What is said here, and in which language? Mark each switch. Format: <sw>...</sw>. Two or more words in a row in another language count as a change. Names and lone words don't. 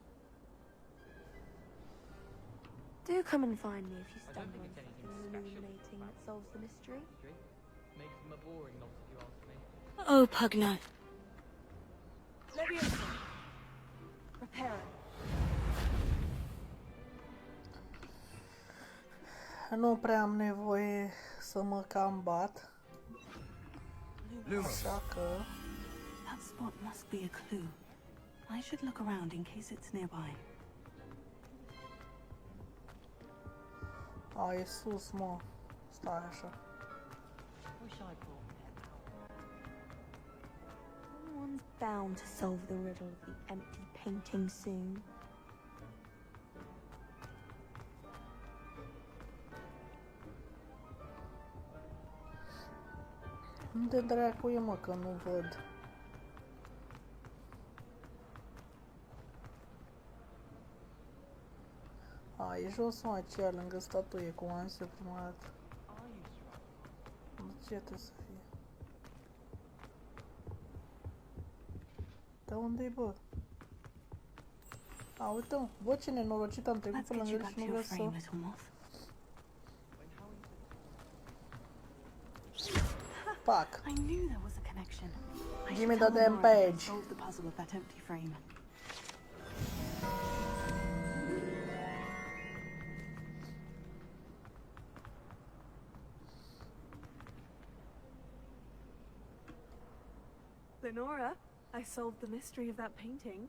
<en>Do come and find me if you stumble on something illuminating that solves the mystery. Makes them a boring lot if you ask me. Oh, Pugno. Leviosa. Repair it.</en> <ro>Nu prea am nevoie să mă cam bat. Așa că...</ro> <en>That spot must be a clue. I should look around in case it's nearby.</en> <ro>A, e sus, mă. Stai așa.</ro> <en>Someone's bound to solve the riddle of the empty painting soon.</en> <ro>Unde dracu e, mă, că nu văd? A, e jos, mă, aceea, lângă statuie, cum am zis eu prima dată. De ce trebuie să fie? Dar unde-i, bă? A, uite-mă, bă, ce nenorocit, am trecut pe lângă el și nu vreau să...</ro> <en>Fuck. I knew there was a connection. Give me the damn page. Solve the puzzle of that empty frame. Lenora, I solved the mystery of that painting.</en>